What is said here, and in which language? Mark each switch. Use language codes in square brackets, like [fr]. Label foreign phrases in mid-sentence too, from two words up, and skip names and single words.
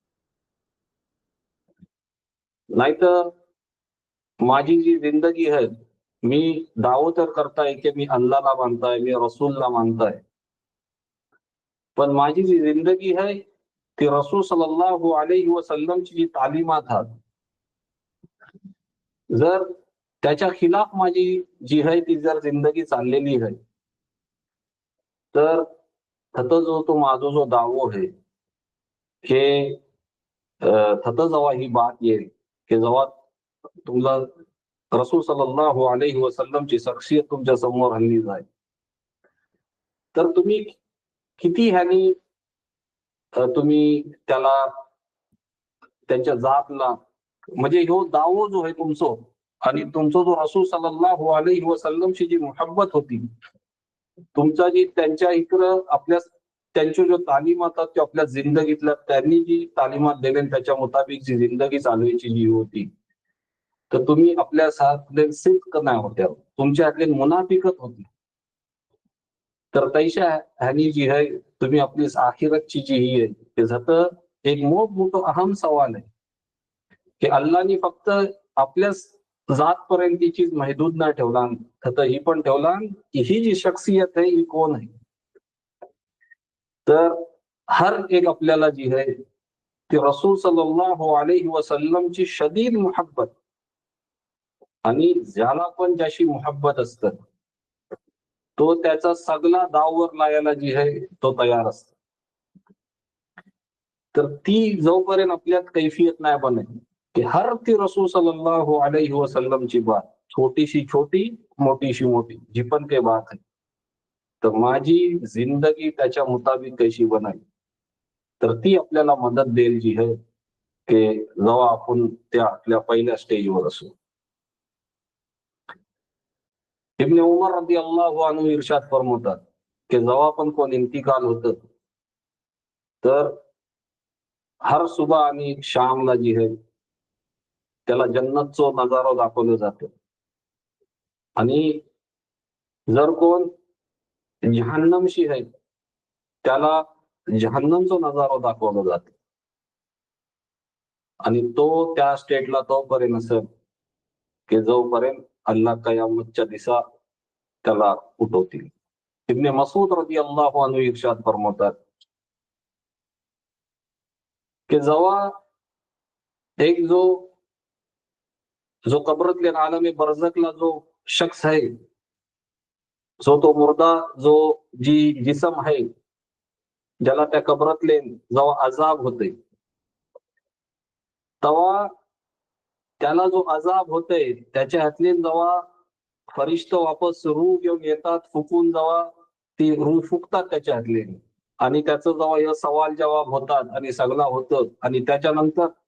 [mr] नाहीतर माझी जी जिंदगी आहे मी दावो तर करताय की मी अल्लाहला मानताय, मी रसूलला मानताय, पण माझी जी जिंदगी आहे ती रसूल [ar] صلى الله عليه وسلم [mr] जी तालीमात आहेत जर त्याच्या खिलाफ माझी जी आहे ती जर जिंदगी चाललेली आहे तर जो तो माझा जो दावो आहे हे थतं जेव्हा ही बात येईल की जेव्हा तुमला रसूल [ar] صلى الله عليه وسلم [mr] शख्सियत तुमच्या समोर आणली जाईल तर तुम्ही किती ह्यानी तुम्ही त्याला त्यांच्या जातला म्हणजे ह्यो दावो जो आहे तुमचो आणि तुमचा जो रसूल [ar] صلى الله عليه وسلم [mr] जी मोहब्बत होती तुमचा जी त्यांच्या इकडं आपल्या त्यांची जो तालीमात ते आपल्या जिंदगीतल्या त्यांनी जी तालीमात दिली त्याच्या मुताबिक जी जिंदगी चालवायची जी होती तर तुम्ही आपल्या साथले सिद्क नाही होत्या तुमच्यातले मुनाफिकत होती. तर तैशा ह्यानी जी आहे तुम्ही आपली आखिरतची जी ही आहे त्याचं एक मोठं अहम सवाल आहे की अल्लाहनी फक्त आपल्या जातपर्यंतचीच महदूद नाही ठेवला तर ही पण ठेवला की ही जी शख्सियत आहे ही कोण आहे. तर हर एक आपल्याला जी आहे ती रसूल [ar] صلى الله عليه وسلم [mr] शदीद मोहब्बत आणि ज्याला पण ज्याशी मोहब्बत असतं तो त्याचा सगळा दाववर लावायला जी आहे तो तयार असतो. तर ती जोपर्यंत आपल्यात कैफियत नाही बनेल की हर ती रसूल [ar] صلى الله عليه وسلم [mr] बात छोटीशी छोटी मोठीशी मोठी जी पण काही बात आहे तर माझी जिंदगी त्याच्या मुताबिक कशी बनावी तर ती आपल्याला मदत देईल जी आहे की जेव्हा आपण त्या आपल्या पहिल्या स्टेजवर असू. इब्न उमर [ar] رضي الله عنه [mr] इर्शाद फरमवतात की जेव्हा पण कोण इंतिकाल होतं तर हर सुबह आणि शामला जी आहे त्याला जन्नतचो नजारा दाखवलं जातं आणि जर कोण जहन्नमशी आहे त्याला जहन्नमचा नजारा दाखवला जातो आणि तो त्या स्टेटला तोपर्यंत असेल की जोपर्यंत अल्लाह कयामतच्या दिवसा त्याला उठवतील. इब्न मसूद [ar] رضي الله عنه [mr] इर्शाद फरमवतात की जेव्हा एक जो कब्रातल्या आलम बरझखला जो शख्स आहे जो तो मुर्दा जो जी जिसम आहे ज्याला त्या कब्रातले जेव्हा अजाब होते तेव्हा त्याला जो अजाब होतोय त्याच्या हातले जेव्हा फरिश्त वापस रूह घेऊन येतात फुकून जेव्हा ती रूह फुकतात त्याच्या हातले आणि त्याचं जेव्हा हे सवाल जवाब होतात आणि सगळा होतं आणि त्याच्यानंतर